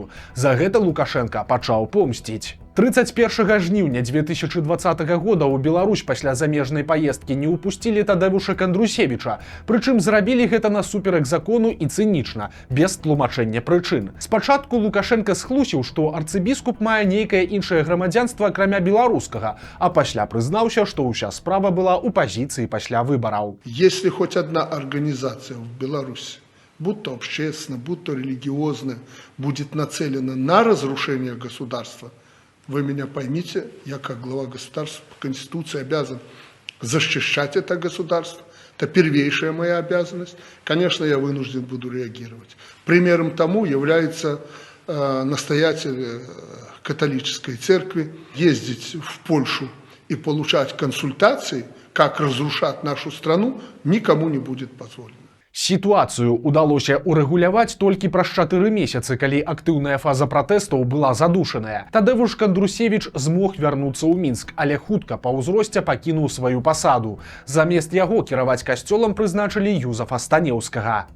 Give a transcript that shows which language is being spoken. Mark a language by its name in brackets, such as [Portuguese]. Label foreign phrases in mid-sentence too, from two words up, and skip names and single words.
[Belarusian] За гэта Лукашенка пачаў помсціць. 31 жніўня 2020 года ў Беларусь пасля замежнай паездкі не ўпусцілі Тадеуша Кандрусевіча, прычым зрабілі гэта насуперак закону і цынічна, без тлумачэння прычын. Спачатку Лукашенка схлусіў, што арцыбіскуп мае нейкае іншае грамадзянства акрамя беларускага, а пасля прызнаўся, што ўся справа была ў пазіцыі пасля выбараў. [Russian] Если хоть одна организация в Беларуси, будь то общественная, будь то религиозная, будет нацелена на разрушение государства, вы меня поймите, я как глава государства по Конституции обязан защищать это государство. Это первейшая моя обязанность. Конечно, я вынужден буду реагировать. Примером тому является настоятель католической церкви. Ездить в Польшу и получать консультации, как разрушать нашу страну, никому не будет позволено. [Belarusian] Сітуацыю ўдалося урэгуляваць толькі праз 4 месяцы, калі актыўная фаза пратэстаў была задушаная. Тадеуш Кандрусевіч змог вярнуцца ў Мінск, але хутка па ўзросце пакінуў сваю пасаду. Замест яго кіраваць касцёлам прызначылі Юзафа Станеўскага.